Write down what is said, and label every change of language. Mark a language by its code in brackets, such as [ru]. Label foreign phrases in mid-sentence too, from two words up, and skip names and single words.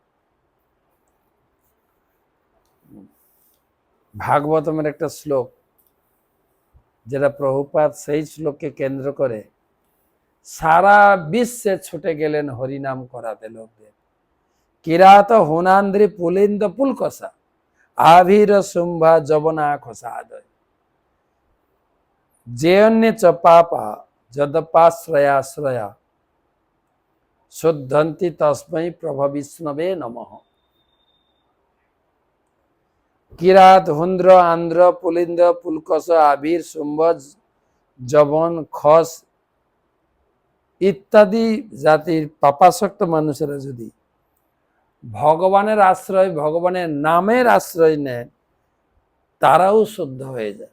[bn] ভাগবতমের একটা শ্লোক, যেটা প্রভুপাদ সেই শ্লোককে কেন্দ্র করে সারা বিশ্বে ছুটে গেলেন হরিনাম করাতে লোকদের। [sa] কিরাত হুনান্দ্রি পুলিন্দ পুলকসা, আভির শুম্ভা যবনা খসাদয়, জেয়ন্যে চ পাপা যদপাশ্রয়াশ্রয়া, শুদ্ধন্তি তস্मै প্রভু বিষ্ণবে নমঃ। [bn] কিরাত, হুন্দ্র, আন্ধ্র, পুলিন্দ, পুলকস, আবির, শুম্ভ, যবন, খস ইত্যাদি জাতির পাপাসক্ত মানুষেরা যদি ভগবানের আশ্রয়, ভগবানের নামের আশ্রয় নেন, তারাও শুদ্ধ হয়ে যায়।